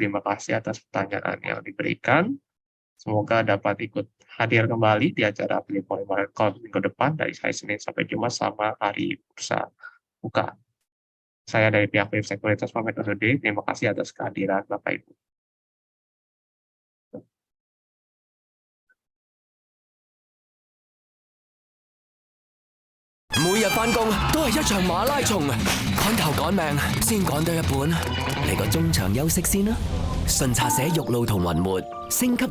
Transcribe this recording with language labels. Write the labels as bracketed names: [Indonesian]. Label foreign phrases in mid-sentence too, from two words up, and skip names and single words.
[Indonesian] Terima kasih atas pertanyaan yang diberikan. Semoga dapat ikut hadir kembali di acara Pilih Poin Market Call minggu depan dari hari Senin sampai Jumat sama hari bursa buka. Saya dari pihak Web Sekuritas pamit undur diri. Terima kasih atas kehadiran Bapak Ibu. [Cantonese] 每日返工都係一場馬拉松，趕頭趕命先趕到一半，嚟個中場休息先啦。順茶社玉露同雲沫升級